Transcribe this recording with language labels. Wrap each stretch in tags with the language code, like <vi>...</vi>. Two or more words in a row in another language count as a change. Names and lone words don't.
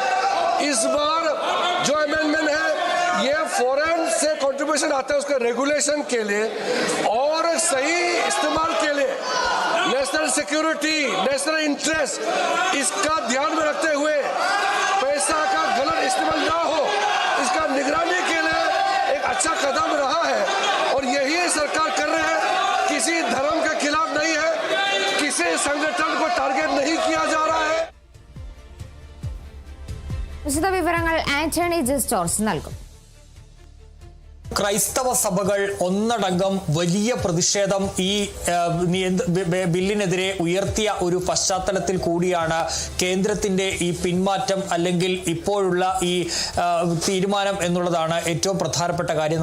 <hi>इस बार जो अमेंडमेंट है ये फॉरेन से कंट्रीब्यूशन आता है उसके रेगुलेशन के लिए और सही इस्तेमाल के लिए,</hi> <en>national security, national interest,</en> <hi>इसका ध्यान में रखते हुए पैसा का गलत इस्तेमाल ना हो, इसका निगरानी के लिए एक अच्छा कदम रहा है. और यही सरकार कर रहे हैं. किसी धर्म के खिलाफ नहीं है, किसी संगठन को टारगेट नहीं किया जा रहा है.</hi> <ml>വിശദവിവരങ്ങൾ ആന്റണി ജോർജ് നൽകും. ക്രൈസ്തവ സഭകൾ ഒന്നടങ്കം വലിയ പ്രതിഷേധം ഈ ബില്ലിനെതിരെ ഉയർത്തിയ ഒരു പശ്ചാത്തലത്തിൽ കൂടിയാണ് കേന്ദ്രത്തിന്റെ ഈ പിന്മാറ്റം അല്ലെങ്കിൽ ഇപ്പോഴുള്ള ഈ തീരുമാനം എന്നുള്ളതാണ് ഏറ്റവും പ്രധാനപ്പെട്ട കാര്യം.</ml>